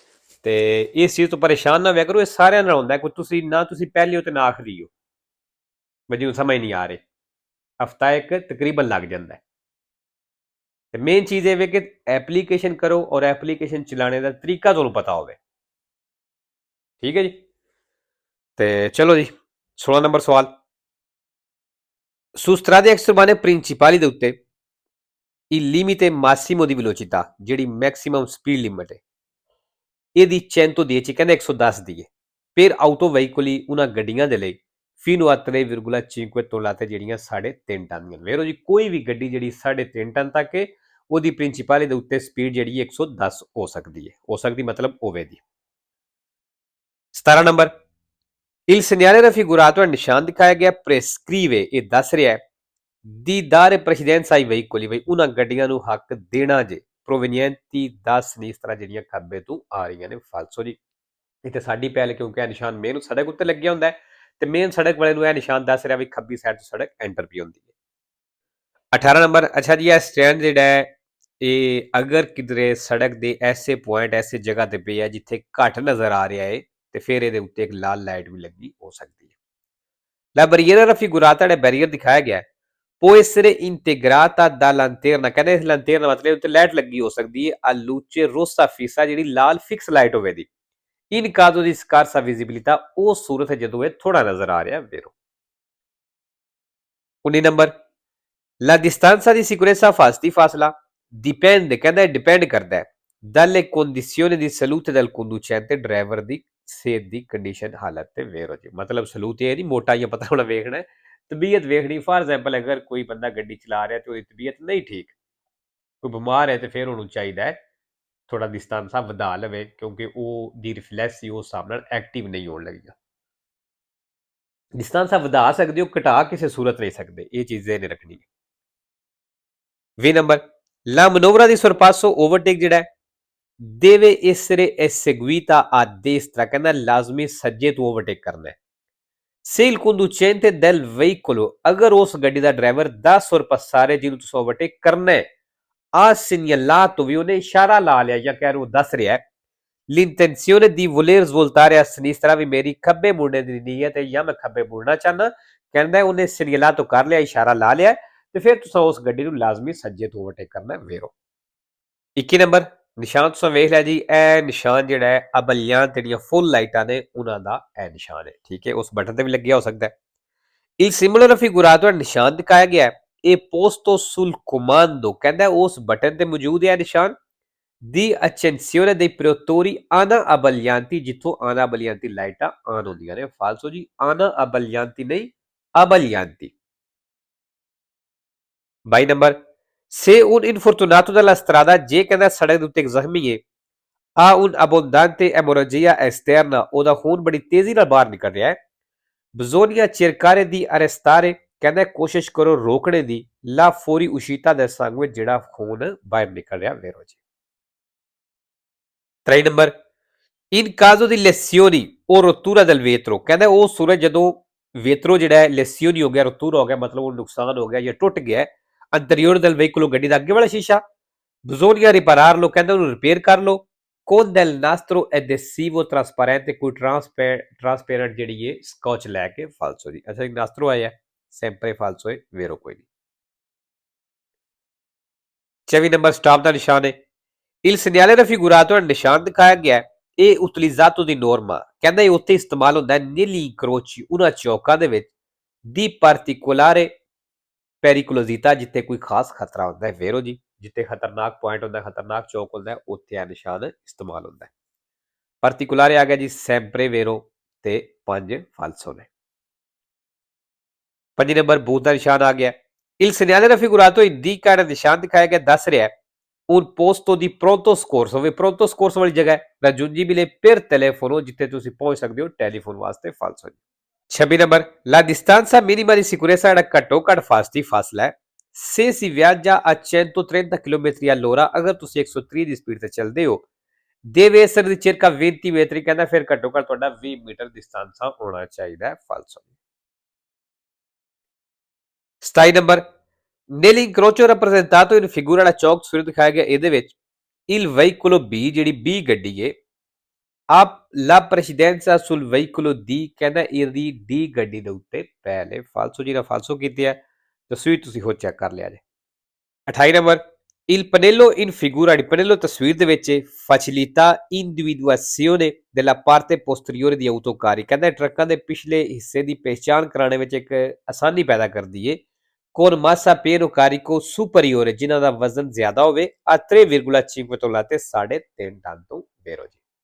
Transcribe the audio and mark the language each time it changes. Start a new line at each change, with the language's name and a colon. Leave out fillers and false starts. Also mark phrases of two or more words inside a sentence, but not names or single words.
Punjabi: ਤੇ ਇਸ ਚੀਜ਼ ਤੋਂ ਪਰੇਸ਼ਾਨ ਨਾ ਹੋਇਆ ਕਰੋ, ਇਹ ਸਾਰਿਆਂ ਨਾਲ ਹੁੰਦਾ ਕੋਈ ਤੁਸੀਂ ਨਾ ਤੁਸੀਂ ਪਹਿਲੇ ਹੋ ਤੇ ਨਾ ਆਖਰੀ ਹੋ, ਮੈਨੂੰ ਸਮਝ ਨਹੀਂ ਆ ਰਹੀ। ਹਫਤਾ ਇੱਕ ਤਕਰੀਬਨ ਲੱਗ ਜਾਂਦਾ ਹੈ। ਤੇ ਮੇਨ ਚੀਜ਼ ਇਹ ਵੇ ਕਿ ਐਪਲੀਕੇਸ਼ਨ ਕਰੋ ਔਰ ਐਪਲੀਕੇਸ਼ਨ ਚਲਾਣੇ ਦਾ ਤਰੀਕਾ ਤੁਹਾਨੂੰ ਪਤਾ ਹੋਵੇ, ਠੀਕ ਹੈ ਜੀ। ਤੇ ਚਲੋ ਜੀ, 16 ਨੰਬਰ ਸਵਾਲ।
Italian: Su strade extraurbane principali
Punjabi: ਦੇ ਉੱਤੇ
Italian: il limite massimo di velocità,
Punjabi: ਜਿਹੜੀ ਮੈਕਸਿਮਮ ਸਪੀਡ ਲਿਮਟ ਹੈ, ਇਹਦੀ 110 ਕਹਿੰਦਾ 110 ਦੀ ਹੈ।
Italian: per autoveicoli
Punjabi: ਉਹਨਾਂ ਗੱਡੀਆਂ ਦੇ ਲਈ
Italian: fino a 3,5 tonnellate
Punjabi: ਜਿਹੜੀਆਂ 3.5 ਟਨ ਦੀਆਂ। ਵੇਖੋ ਜੀ, ਕੋਈ ਵੀ ਗੱਡੀ ਜਿਹੜੀ 3.5 ਟਨ ਤੱਕ ਹੈ ਉਹਦੀ ਪ੍ਰਿੰਸੀਪਲੀ ਦੇ ਉੱਤੇ ਸਪੀਡ ਜਿਹੜੀ 110 ਹੋ ਸਕਦੀ ਹੈ, ਹੋ ਸਕਦੀ ਮਤਲਬ ਹੋਵੇ ਦੀ।
Italian: 17 ਨੰਬਰ il segnale raffigurato è
Punjabi: ਨਿਸ਼ਾਨ ਦਿਖਾਇਆ ਗਿਆ
Italian: prescrive,
Punjabi: ਇਹ ਦੱਸ ਰਿਹਾ ਹੈ
Italian: di dare precedenza ai veicoli,
Punjabi: ਬਈ ਉਹਨਾਂ ਗੱਡੀਆਂ ਨੂੰ ਹੱਕ ਦੇਣਾ ਜੇ
Italian: provenienti da sinistra,
Punjabi: ਜਿਹੜੀਆਂ ਖੱਬੇ ਤੋਂ ਆ ਰਹੀਆਂ ਨੇ। ਫਾਲਸੋ ਜੀ, ਇੱਥੇ ਸਾਡੀ ਪਹਿਲ, ਕਿਉਂਕਿ ਇਹ ਨਿਸ਼ਾਨ ਮੇਨ ਸੜਕ ਉੱਤੇ ਲੱਗਿਆ ਹੁੰਦਾ ਹੈ ਤੇ ਮੇਨ ਸੜਕ ਵਾਲੇ ਨੂੰ ਇਹ ਨਿਸ਼ਾਨ ਦੱਸ ਰਿਹਾ ਵੀ ਖੱਬੀ ਸਾਈਡ ਤੋਂ ਸੜਕ ਐਂਟਰ ਵੀ ਹੁੰਦੀ ਹੈ। 18 ਨੰਬਰ। ਅੱਛਾ ਜੀ, ਇਹ ਸਟੈਂਡ ਜਿਹੜਾ ਹੈ ਇਹ ਅਗਰ ਕਿਧਰੇ ਸੜਕ ਦੇ ਐਸੇ ਪੁਆਇੰਟ, ਐਸੇ ਜਗ੍ਹਾ ਤੇ ਪਿਆ ਜਿੱਥੇ ਘੱਟ ਨਜ਼ਰ ਆ ਰਿਹਾ ਹੈ ਤੇ ਫਿਰ ਇਹਦੇ ਉੱਤੇ ਇੱਕ ਲਾਲ ਲਾਈਟ ਵੀ ਲੱਗੀ ਹੋ ਸਕਦੀ ਹੈ।
Italian: La barriera raffigurata,
Punjabi: ਜਿਹੜਾ ਬੈਰੀਅਰ ਦਿਖਾਇਆ ਗਿਆ
Italian: può essere integrata da lanterna,
Punjabi: ਕਹਿੰਦੇ ਇਸ ਲੰਟੇਰਨਾ ਮਤਲਬ ਉੱਤੇ ਲਾਈਟ ਲੱਗੀ ਹੋ ਸਕਦੀ ਹੈ
Italian: a luce rossa fissa,
Punjabi: ਜਿਹੜੀ ਲਾਲ ਫਿਕਸ ਲਾਈਟ ਹੋਵੇ ਦੀ।
Italian: in caso di scarsa visibilità,
Punjabi: ਉਹ ਸੂਰਤ ਹੈ ਜਦੋਂ ਇਹ ਥੋੜਾ ਨਜ਼ਰ ਆ ਰਿਹਾ ਵੇਰੋ।
Italian: 19 ਨੰਬਰ la distanza di sicurezza fasti, ਫਾਸਲਾ dipende,
Punjabi: ਕਹਿੰਦਾ ਡਿਪੈਂਡ ਕਰਦਾ ਹੈ
Italian: dalle condizioni di salute del conducente,
Punjabi: ਡਰਾਈਵਰ ਦੀ ਸਿਹਤ ਦੀ ਕੰਡੀਸ਼ਨ, ਹਾਲਤ ਤੇ ਵੇਰੋ ਜੀ। ਮਤਲਬ ਸਲੂਤ ਇਹ ਨਹੀਂ ਮੋਟਾ ਜਾਂ ਪਤਾ ਹੋਣਾ ਵੇਖਣਾ ਹੈ, ਤਬੀਅਤ ਵੇਖਣੀ। ਫਾਰ ਐਗਜ਼ਾਮਪਲ ਅਗਰ ਕੋਈ ਬੰਦਾ ਗੱਡੀ ਚਲਾ ਰਿਹਾ ਤੇ ਉਹਦੀ ਤਬੀਅਤ ਨਹੀਂ ਠੀਕ, ਕੋਈ ਬਿਮਾਰ ਹੈ ਤੇ ਫਿਰ ਉਹਨੂੰ ਚਾਹੀਦਾ ਹੈ ਥੋੜਾ ਡਿਸਟੈਂਸ ਵਧਾ ਲਵੇ, ਕਿਉਂਕਿ ਉਹ ਦੀ ਰਿਫਲੈਕਸ ਹੀ ਉਸ ਹਿਸਾਬ ਨਾਲ ਐਕਟਿਵ ਨਹੀਂ ਹੋਣ ਲੱਗੇਗਾ। ਡਿਸਟੈਂਸ ਵਧਾ ਸਕਦੇ ਹੋ, ਘਟਾ ਕਿਸੇ ਸੂਰਤ ਨਹੀਂ ਸਕਦੇ, ਇਹ ਚੀਜ਼ ਇਹਨੇ ਰੱਖਣੀ ਹੈ।
Italian: 20 ਨੰਬਰ la manovra di sorpasso,
Punjabi: ਓਵਰਟੇਕ ਜਿਹੜਾ
Italian: deve essere eseguita a destra,
Punjabi: ਕਹਿੰਦਾ ਲਾਜ਼ਮੀ ਸੱਜੇ ਤੋਂ ਓਵਰਟੇਕ ਕਰਨਾ ਹੈ।
Italian: se il conducente del veicolo,
Punjabi: ਅਗਰ ਉਸ ਗੱਡੀ ਦਾ ਡਰਾਈਵਰ ਦਾ sorpassare, ਜਿਹਨੂੰ ਤੁਸੀਂ ਓਵਰਟੇਕ ਕਰਨਾ ਹੈ,
Italian: ha segnalato,
Punjabi: ਵੀ ਉਹਨੇ ਇਸ਼ਾਰਾ ਲਾ ਲਿਆ ਜਾਂ ਕਹਿ ਰਹੇ ਦੱਸ ਰਿਹਾ ਹੈ
Italian: l'intenzione di voler svoltare a sinistra,
Punjabi: ਵੀ ਮੇਰੀ ਖੱਬੇ ਮੁੜਨੇ ਦੀ ਨੀਅਤ ਹੈ ਜਾਂ ਮੈਂ ਖੱਬੇ ਮੁੜਨਾ ਚਾਹਨਾ, ਕਹਿੰਦਾ ਉਹਨੇ segnalato ਕਰ ਲਿਆ, ਇਸ਼ਾਰਾ ਲਾ ਲਿਆ ਤੇ ਫਿਰ ਤੁਸੀਂ ਉਸ ਗੱਡੀ ਨੂੰ ਲਾਜ਼ਮੀ ਸੱਜੇ ਤੋਂ ਓਵਰਟੇਕ ਕਰਨਾ ਹੈ ਵੇਰੋ। 21 ਨੰਬਰ ਨਿਸ਼ਾਨ ਤੁਸੀਂ ਵੇਖ ਲਿਆ ਜੀ, ਇਹ ਨਿਸ਼ਾਨ ਜਿਹੜਾ ਹੈ ਅਬਲਿਆਨ ਜਿਹੜੀਆਂ ਫੁੱਲ ਲਾਈਟਾਂ ਨੇ ਉਹਨਾਂ ਦਾ ਇਹ ਨਿਸ਼ਾਨ ਹੈ। ਠੀਕ ਹੈ, ਉਸ ਬਟਨ ਤੇ ਵੀ ਲੱਗਿਆ ਹੋ ਸਕਦਾ ਹੈ।
Italian: Il simbolo raffigurato
Punjabi: ਨਿਸ਼ਾਨ ਦਿਖਾਇਆ ਗਿਆ ਹੈ, ਇਹ
Italian: posto sul comando
Punjabi: ਕਹਿੰਦਾ ਉਸ ਬਟਨ ਤੇ ਮੌਜੂਦ ਹੈ ਨਿਸ਼ਾਨ ਦੀ
Italian: accensione dei protettori ana abbaglianti,
Punjabi: ਜਿੱਥੋਂ
Italian: ana abbaglianti
Punjabi: ਲਾਈਟਾਂ ਆਨ ਹੁੰਦੀਆਂ ਨੇ। ਫਾਲਸੋ ਜੀ,
Italian: ana abbaglianti
Punjabi: ਨਹੀਂ, abbaglianti। 22 ਨੰਬਰ,
Italian: se un infortunato della strada,
Punjabi: ਜੇ ਕਹਿੰਦਾ ਸੜਕ ਦੇ ਉੱਤੇ ਇੱਕ ਜ਼ਖਮੀ ਹੈ,
Italian: ha un abbondante emorragia esterna,
Punjabi: ਉਹਦਾ ਖੂਨ ਬੜੀ ਤੇਜ਼ੀ ਨਾਲ ਬਾਹਰ ਨਿਕਲ ਰਿਹਾ ਹੈ,
Italian: bisogna cercare di arrestare,
Punjabi: ਕਹਿੰਦਾ ਕੋਸ਼ਿਸ਼ ਕਰੋ ਰੋਕਣੇ ਦੀ,
Italian: la fuoriuscita del sangue,
Punjabi: ਜਿਹੜਾ ਖੂਨ ਬਾਹਰ ਨਿਕਲ ਰਿਹਾ ਵੇਰੋ ਜੀ। 23 ਨੰਬਰ,
Italian: in caso di lesioni o rottura del vetro,
Punjabi: ਕਹਿੰਦਾ ਉਹ ਸੂਰਜ ਜਦੋਂ ਵੇਤਰੋ ਜਿਹੜਾ ਹੈ ਲੈਸਿਓਨੀ ਹੋ ਗਿਆ, ਰਤੂਰਾ ਹੋ ਗਿਆ, ਮਤਲਬ ਉਹ ਨੁਕਸਾਨ ਹੋ ਗਿਆ ਜਾਂ ਟੁੱਟ ਗਿਆ
Italian: anteriore del veicolo,
Punjabi: ਗੱਡੀ ਦਾ ਅੱਗੇ ਵਾਲਾ ਸ਼ੀਸ਼ਾ,
Italian: bisogna ripararlo,
Punjabi: ਕਹਿੰਦਾ ਉਹਨੂੰ ਰਿਪੇਅਰ ਕਰ ਲਓ,
Italian: con del nastro adesivo trasparente,
Punjabi: ਕੋਈ ਟ੍ਰਾਂਸਪੇਰੈਂਟ ਜਿਹੜੀ ਹੈ ਸਕotch ਲੈ ਕੇ। ਫਾਲਸੋ ਜੀ, ਅੱਛਾ ਇੱਕ ਨਾਸਟਰੋ ਆਇਆ
Italian: sempre falso
Punjabi: ਹੈ ਵੇਰੋ ਕੋਈ ਨਹੀਂ। 24 ਨੰਬਰ, ਸਟਾਪ ਦਾ ਨਿਸ਼ਾਨ ਹੈ,
Italian: il segnale raffigurato,
Punjabi: ਨਿਸ਼ਾਨ ਦਿਖਾਇਆ ਗਿਆ, ਇਹ
Italian: utilizzato di norma,
Punjabi: ਕਹਿੰਦਾ ਇਹ ਉੱਥੇ ਇਸਤੇਮਾਲ ਹੁੰਦਾ ਹੈ
Italian: negli incroci,
Punjabi: ਉਹਨਾਂ ਚੌਕਾਂ ਦੇ ਵਿੱਚ,
Italian: di particolare pericolosità,
Punjabi: ਜਿੱਥੇ ਕੋਈ ਖਾਸ ਖਤਰਾ ਹੁੰਦਾ ਹੈ ਵੇਰੋ ਜੀ, ਜਿੱਥੇ ਖਤਰਨਾਕ ਪੁਆਇੰਟ ਹੁੰਦਾ, ਖਤਰਨਾਕ ਚੌਕ ਹੁੰਦਾ, ਉੱਥੇ ਇਹ ਨਿਸ਼ਾਨ ਇਸਤੇਮਾਲ ਹੁੰਦਾ ਹੈ। particolare ਆ ਗਿਆ ਜੀ sempre ਵੇਰੋ ਤੇ 5 ਫਾਲਸੋ ਨੇ। 5 ਨੰਬਰ, ਬੂਤ ਦਾ ਨਿਸ਼ਾਨ ਆ ਗਿਆ,
Italian: il segnale raffigurato indica,
Punjabi: ਨਿਸ਼ਾਨ ਦਿਖਾਇਆ ਗਿਆ ਦੱਸ ਰਿਹਾ
Italian: un posto di pronto soccorso, ਵੀ pronto soccorso
Punjabi: ਵਾਲੀ ਜਗ੍ਹਾ ਹੈ
Italian: raggiungibile per telefono,
Punjabi: ਜਿੱਥੇ ਤੁਸੀਂ ਪਹੁੰਚ ਸਕਦੇ ਹੋ ਟੈਲੀਫੋਨ ਵਾਸਤੇ। ਫਾਲਸੋ ਜੀ। 26 ਨੰਬਰ,
Italian: la distanza minima di sicurezza,
Punjabi: ਜਿਹੜਾ ਘੱਟੋ ਘੱਟ ਫਾਸਤੀ ਫਾਸਲਾ ਹੈ,
Italian: se si viaggia a 130 km all'ora,
Punjabi: ਅਗਰ ਤੁਸੀਂ 130 ਦੀ ਸਪੀਡ ਤੇ ਚੱਲਦੇ ਹੋ,
Italian: deve essere di circa 20 metri,
Punjabi: ਕਹਿੰਦਾ ਫਿਰ ਘੱਟੋ ਘੱਟ ਤੁਹਾਡਾ 20 ਮੀਟਰ ਡਿਸਟੈਂਸ ਹੋਣਾ ਚਾਹੀਦਾ ਹੈ। ਫਾਲਸੋ। 27 ਨੰਬਰ,
Italian: nell'incrocio rappresentato in figura,
Punjabi: ਵਾਲਾ ਚੌਕ ਤਸਵੀਰ ਦਿਖਾਇਆ ਗਿਆ, ਇਹਦੇ ਵਿੱਚ
Italian: il veicolo B,
Punjabi: ਜਿਹੜੀ B ਗੱਡੀ ਹੈ, ਆਪ
Italian: la presidenza sul veicolo D,
Punjabi: ਕਹਿੰਦਾ ਇਹਦੀ D ਗੱਡੀ ਦੇ ਉੱਤੇ ਪਹਿਲੇ। ਫਾਲਸੋ ਜੀ, ਫਾਲਸੋ ਕੀਤੀ ਹੈ, ਤਸਵੀਰ ਤੁਸੀਂ ਹੋ ਚੈੱਕ ਕਰ ਲਿਆ ਜੇ। 28 ਨੰਬਰ,
Italian: il pannello in figura, pannello
Punjabi: ਤਸਵੀਰ ਦੇ ਵਿੱਚ
Italian: facilita individuazione della parte posteriore di autocarri,
Punjabi: ਕਹਿੰਦਾ ਟਰੱਕਾਂ ਦੇ ਪਿਛਲੇ ਹਿੱਸੇ ਦੀ ਪਹਿਚਾਣ ਕਰਾਉਣ ਵਿੱਚ ਇੱਕ ਆਸਾਨੀ ਪੈਦਾ ਕਰਦੀ ਹੈ,
Italian: con massa pieno carico superiore,
Punjabi: ਜਿਨ੍ਹਾਂ ਦਾ ਵਜ਼ਨ ਜ਼ਿਆਦਾ ਹੋਵੇ, a 3,5 ਤੋਂ ਲਾ ਕੇ 3.5 ਟਨ ਤੋਂ ਵੇਰੋ ਜੀ।